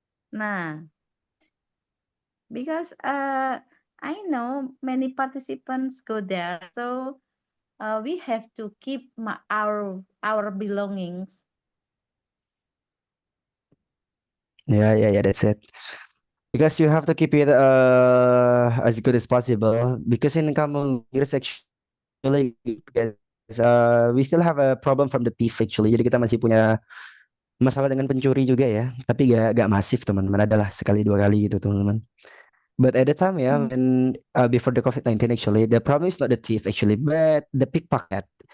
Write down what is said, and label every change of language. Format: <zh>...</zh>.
<en>nah, because I know many participants go there, so we have to keep our belongings. Ya, ya, ya, that's it. Because you have to keep it as good as possible. Because in Kampung Gires actually, guys, we still have a problem from the thief actually.</en> <id>Jadi kita masih punya masalah dengan pencuri juga ya. Tapi gak masif teman-teman. Adalah sekali dua kali gitu teman-teman. But at the time ya, Hmm.</id> <en>when before the COVID-19 actually, the problem is not the thief actually, but the pickpocket.</en>